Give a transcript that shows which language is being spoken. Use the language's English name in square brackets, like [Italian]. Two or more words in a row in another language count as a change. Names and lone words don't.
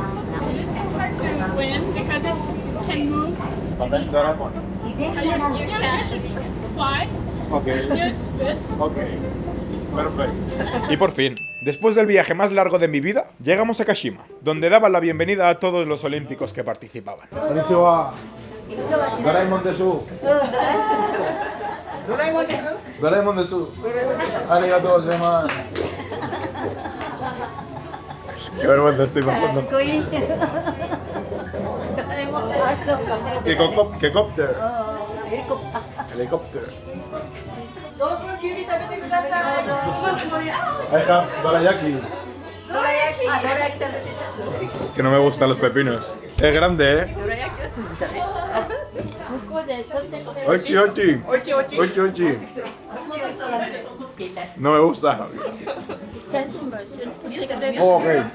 [English] To win because it can move. But then Doraemon. You can fly. Okay. Yes, this. Okay. Perfecto. [Spanish] Y por fin, después del viaje más largo de mi vida, llegamos a Kashima, donde daban la bienvenida a todos los olímpicos que participaban. [Japanese] こんにちは。ドラえもんです。ドラえもんです. ありがとうございます. [Spanish] Qué vergüenza estoy pasando. ¿Qué cópter? Helicóptero. [English] I have dorayaki. [Spanish] Que no me gustan los pepinos. Es grande, ¿eh? Ochi, ochi. Ochi, ochi. No me gusta. [English] Oh, ok.